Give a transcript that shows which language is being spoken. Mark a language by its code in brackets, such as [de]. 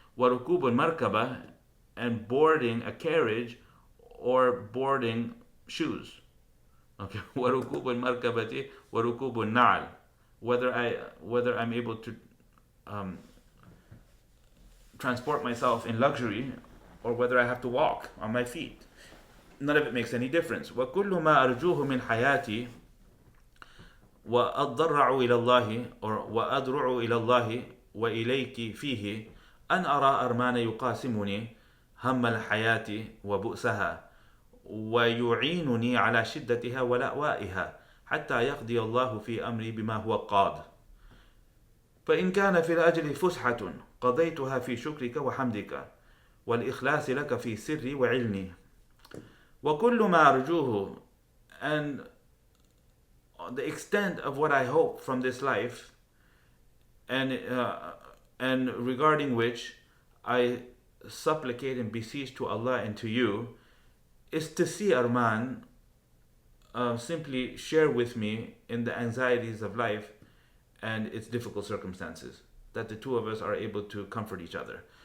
[ar] وركوب المركبة, [en] and boarding a carriage or boarding shoes. Okay. [ar] وركوب المركبة وركوب النعل, [en] whether I'm able to transport myself in luxury or whether I have to walk on my feet. None of it makes any difference. [ar] وكل ما أرجوه من حياتي وأضرع إلى الله وأضرع إلى الله وإليك فيه أن أرى أرمان يقاسمني هم الحياة وبؤسها ويعينني على شدتها ولأوائها حتى يقضي الله في أمري بما هو قاض. فإن كان في الأجل فسحة قضيتها في شكرك وحمدك والإخلاص لك في سري وعلمي. وكل ما أرجوه, [en] and the extent of what I hope from this life, and regarding which I supplicate and beseech to Allah and to you, is to see Armand simply share with me in the anxieties of life and its difficult circumstances, that the two of us are able to comfort each other.